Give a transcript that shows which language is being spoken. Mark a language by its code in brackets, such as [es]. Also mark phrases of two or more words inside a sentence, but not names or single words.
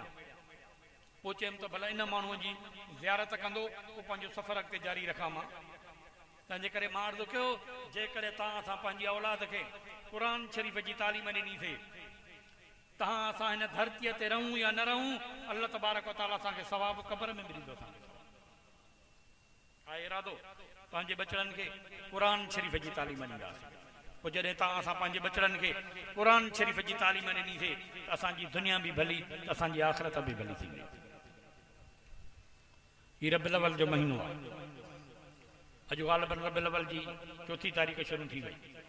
[sd] पोइ चयुमि त भला इन माण्हूअ जी ज़ियारत कंदो, पोइ पंहिंजो सफ़र अॻिते जारी रखां मां। तंहिंजे करे मां अर्ज़ु कयो, जेकॾहिं तव्हां असां पंहिंजी औलाद खे क़ुर शरीफ़ जी तालीम ॾिनीसीं, तव्हां असां हिन धरतीअ ते रहूं या न रहूं, [ar] الله تبارك وتعالى [sd] असांखे सवाब क़ब्र में मिलंदो। आहे इरादो पंहिंजे बचड़नि खे क़ुर शरीफ़ जी तालीम ॾींदासीं। पोइ जॾहिं तव्हां असां पंहिंजे बचड़नि खे क़ुर शरीफ़ जी तालीम ॾिनीसीं त असांजी दुनिया बि भली, त असांजी आख़िरत बि भली थींदी। हीउ रबिउल अव्वल जो महीनो आहे। अॼु ग़ालिबन रबिउल अव्वल जी 4 तारीख़ शुरू थी वई।